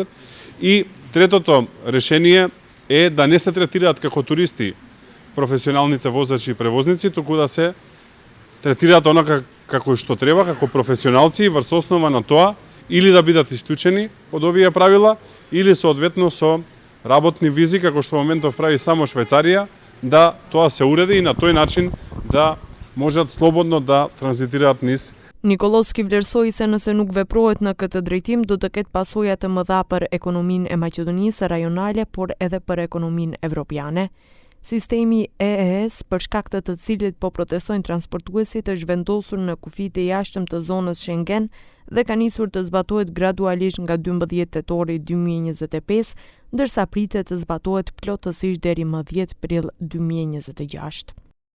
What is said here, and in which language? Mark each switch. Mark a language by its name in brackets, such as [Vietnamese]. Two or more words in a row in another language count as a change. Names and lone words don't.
[Macedonian] И третото решение е да не се третираат како туристи професионалните возачи и превозници, туку да се третираат онака како што треба, како професионалци, врз основа на тоа или да бидат исклучени од овие правила, или соодветно со работни визи, како што во моментов прави само Швајцарија, да тоа се уреди и на тој начин да можат слободно да транзитираат низ. [Albanian] Nikolovski vlerësoi se nëse nuk veprohet në këtë drejtim, do të ketë pasoja të mëdha për ekonominë e Maqedonisë rajonale, por edhe për ekonominë evropiane. Sistemi EES, për shkak të cilit po protestojnë transportuesit, është vendosur në kufijtë e jashtëm të zonës Schengen dhe ka nisur të zbatohet gradualisht nga 12 tetori 2025, ndërsa pritet të zbatohet plotësisht deri më 10 prill 2026.